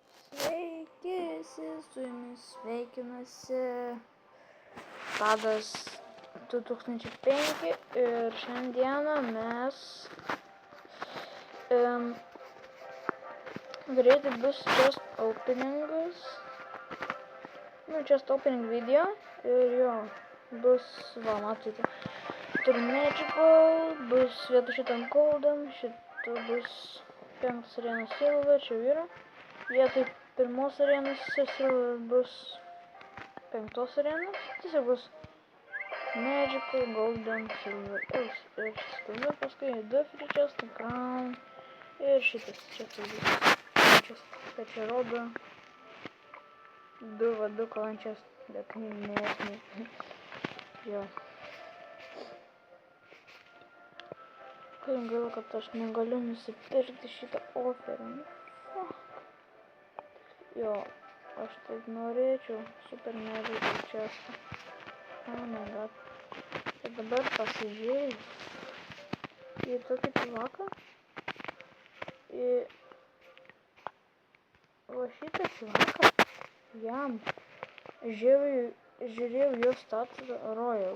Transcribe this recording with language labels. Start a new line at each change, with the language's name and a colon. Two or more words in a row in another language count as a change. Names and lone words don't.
Lithuanian: Sveiki, su jumis sveikinasi Tadas 2005 ir šiandieną mes greitai bus
English: just opening video
Lithuanian: ir jo, bus, va, matote, turim Magical, bus vietoj šitam Golden, šito bus 5 arenos Silver, čia yra, vietoj pirmos arenos Silver bus 5 arenos, tiesiog bus Magical, Golden, Silver ir Silver, paskui 2
English: free chest,
Lithuanian: Crown ir šitas, čia tai bus
English: free chest,
Lithuanian: tai čia rodo 2 kalančias, bet nesmė, jo. Kaip gaila, kad aš negaliu nusipirkti šitą oferį, jo, aš taip norėčiau super Magical chestą.
English: Oh my god.
Lithuanian: Ir dabar pasižiūrėjau į tokį pivaką. Va šitą pivaką jam žiūrėjau jo statusą Royal.